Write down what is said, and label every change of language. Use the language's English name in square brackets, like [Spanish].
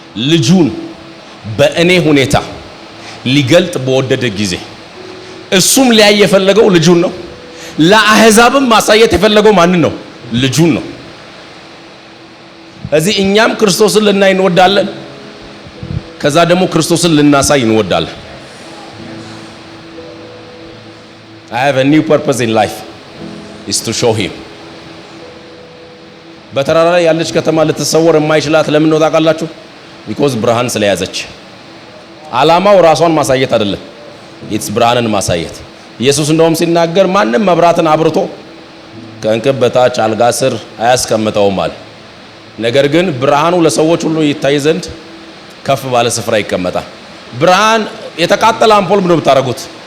[Amharic] ልጁን በእኔ ሁኔታ ሊገልጥ በወደደ ጊዜ እሱም ሊያይ የፈለገው ልጁን ነው ለአሕዛብም ማሳየት የፈለገው ማንን ነው ልጁን ነው እዚህ እኛም ክርስቶስን ልናይ እንወዳለን ከዛ ደግሞ ክርስቶስን ልናሳይ እንወዳለን [English] I have a new purpose in life is to show him. [Amharic] በተራራ ላይ ያለች ከተማ ልትሰወር የማይችላት ለምን ነው ታውቃላችሁ? [English] because [Amharic] ብርሃን ስለያዘች። ዓላማው ራሷን ማሳየት አይደለም፣ it's ብርሃንን ማሳየት። ኢየሱስ እንደውም ሲናገር ማንም መብራትን አብርቶ ከእንቅብ በታች አልጋ ስር አያስቀምጠውም አለ። ነገር ግን ብርሃኑ ለሰዎች ሁሉ ይታይ ዘንድ ከፍ ባለ ስፍራ ይቀመጣል። ብርሃን የተቃጠለ አምፖል ምን ነው የምታረጉት?